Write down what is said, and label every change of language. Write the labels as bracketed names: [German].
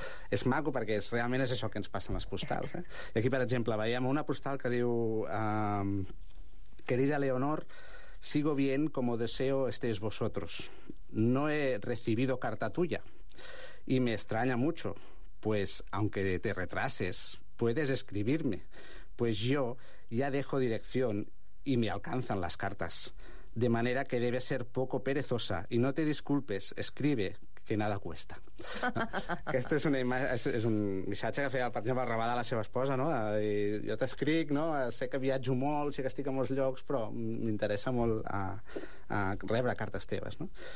[Catalan] És maco perquè realment és això que ens passa amb les postals. I aquí, per exemple, veiem una postal que diu: [Spanish] querida Leonor, sigo bien como deseo estéis vosotros. No he recibido carta tuya y me extraña mucho, pues aunque te retrases, puedes escribirme. Pues yo ya dejo dirección y me alcanzan las cartas. De manera que debes ser poco perezosa y no te disculpes, escribe, que nada cuesta. [Catalan] Aquesta és una imatge, és un missatge que feia, per exemple, el Rabadà a la seva esposa, no? I jo t'escric, no? Sé que viatjo molt, sé que estic a molts llocs, però m'interessa molt a rebre cartes teves, no?